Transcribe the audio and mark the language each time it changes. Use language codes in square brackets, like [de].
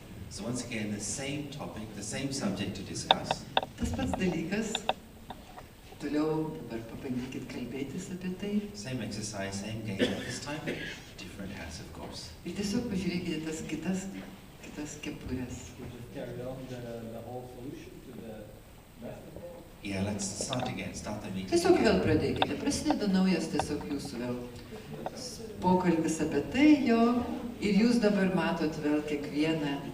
[en] So once again, the same topic, the same subject to discuss. [lt] Tas pats dalykas. Toliau dabar pabandykit kalbėtis apie tai. [en] Same exercise, same game, but this time different hats, of course. [lt] Ir tiesiog pažiūrėkite tas kitas kepures. [en] Yeah, let's start again. Start the meeting. [lt] Tiesiog vėl pradėkite. Prasideda naujas tiesiog jūsų vėl pokalbis apie tai jo. Ir jūs dabar matot vėl kiekvieną.